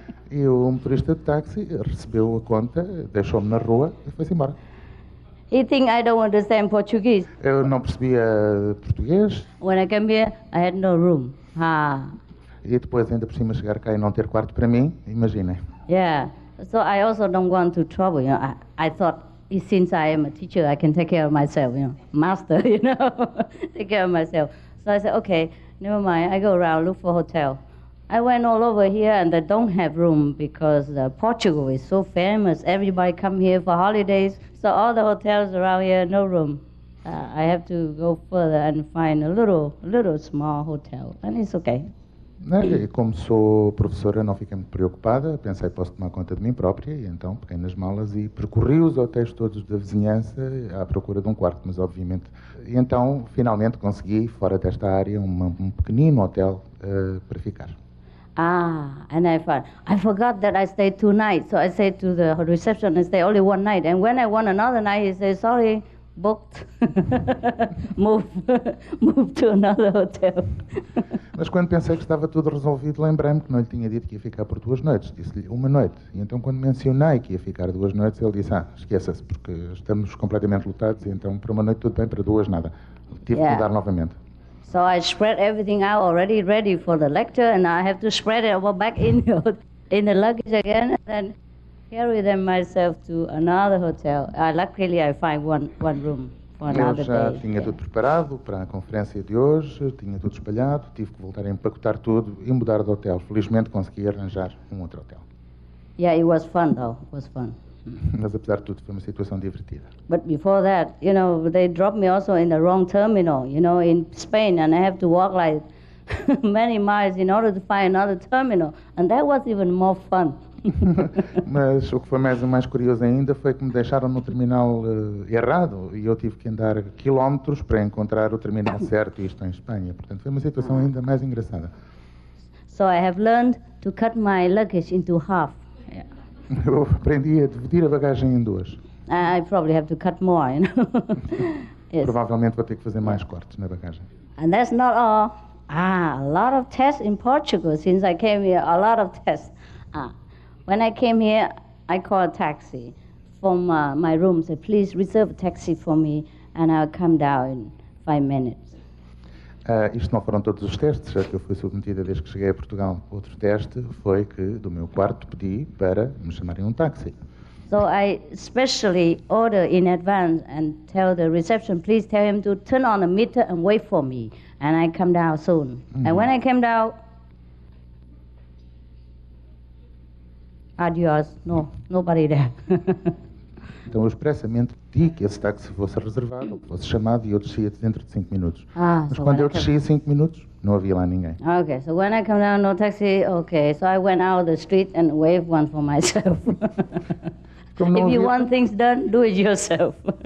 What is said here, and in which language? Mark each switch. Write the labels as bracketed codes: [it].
[pt] E o motorista de táxi recebeu a conta, deixou-me na rua e foi-se embora. [en] He think I don't understand Portuguese. [pt] Eu não percebia português. [en] When I came here, I had no room. [pt] E depois, ainda por cima, chegar cá e não ter quarto para mim, imaginem. [en] Yeah, so I also don't want to trouble, I thought, since I am a teacher, I can take care of myself, master, take care of myself. So I said, okay, never mind, I go around, look for hotel. I went all over here and they don't have room because Portugal is so famous. Everybody come here for holidays, so all the hotels around here, no room. I have to go further and find a little small hotel, and it's okay. [pt] E como sou professora, não fiquei muito preocupada, pensei, posso tomar conta de mim própria, e então peguei nas malas e percorri os hotéis todos da vizinhança à procura de um quarto, mas obviamente... E então, finalmente, consegui, fora desta área, um pequenino hotel para ficar. [en] And I forgot that I stayed 2 nights, so I said to the reception, I stay only 1 night, and when I want another night, he says, sorry, booked, move to another hotel. [pt] Mas quando pensei que estava tudo resolvido, lembrei-me que não lhe tinha dito que ia ficar por 2 noites. Disse-lhe 1 noite. E então, quando mencionei que ia ficar 2 noites, ele disse, esqueça-se, porque estamos completamente lotados, e então, para 1 noite tudo bem, para 2 nada. Tive que mudar novamente. [en] So I spread everything out already ready for the lecture, and I have to spread it over back in the luggage again, and then carry them myself to another hotel. Luckily, I find one room for another day. [pt] Eu já tinha tudo preparado para a conferência de hoje, tinha tudo espalhado, tive que voltar a empacotar tudo e mudar de hotel. Felizmente consegui arranjar um outro hotel. [en] Yeah, it was fun though. It was fun. [pt] Mas apesar de tudo foi uma situação divertida. [en] But before that, they dropped me also in the wrong terminal, in Spain, and I have to walk like many miles in order to find another terminal, and that was even more fun. [pt] Mas o que foi mais curioso ainda foi que me deixaram no terminal errado e eu tive que andar quilómetros para encontrar o terminal certo, isto em Espanha. Portanto, foi uma situação ainda mais engraçada. [en] So I have learned to cut my luggage into half. Yeah. [pt] Eu aprendi a dividir a bagagem em 2. [en] I probably have to cut more, Yes. [pt] Provavelmente vou ter que fazer mais cortes na bagagem. [en] And that's not all. A lot of tests in Portugal since I came here. A lot of tests. When I came here, I called a taxi from my room. Said, please reserve a taxi for me, and I'll come down in 5 minutes. [pt] Isto não foram todos os testes a que eu fui submetida desde que cheguei a Portugal. Outro teste foi que do meu quarto pedi para me chamarem um táxi. [en] So I specially order in advance and tell the reception, please tell him to turn on the meter and wait for me, and I come down soon. And when I came down, adios, nobody there. [pt] Então eu expressamente pedi que esse táxi fosse reservado, que fosse chamado e eu descia dentro de 5 minutos. Mas [en] so [pt] quando eu descia 5 minutos, não havia lá ninguém. [en] Okay, so when I come down, no taxi, okay. So I went out the street and waved one for myself. If you want things done, do it yourself.